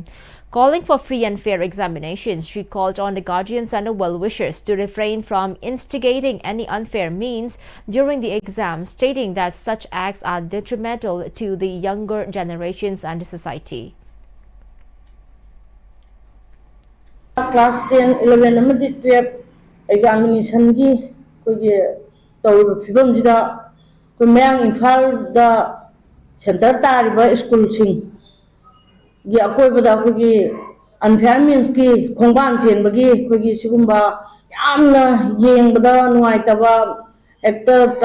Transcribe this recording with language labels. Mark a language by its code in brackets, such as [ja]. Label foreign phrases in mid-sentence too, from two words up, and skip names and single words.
[en] Calling for free and fair examinations, she called on the guardians and the well-wishers to refrain from instigating any unfair means during the exam, stating that such acts are detrimental to the younger generations and the society. [mni] Class 10, 11 amadi 12 examination gi kogi tawriba phibam jida ko Mayang Imphal da center tariba school sing gi akoibada kogi [en] unfair means [mni] ki khongban chenbagi kogi sigumba yamna yengbada nuaitaba ekta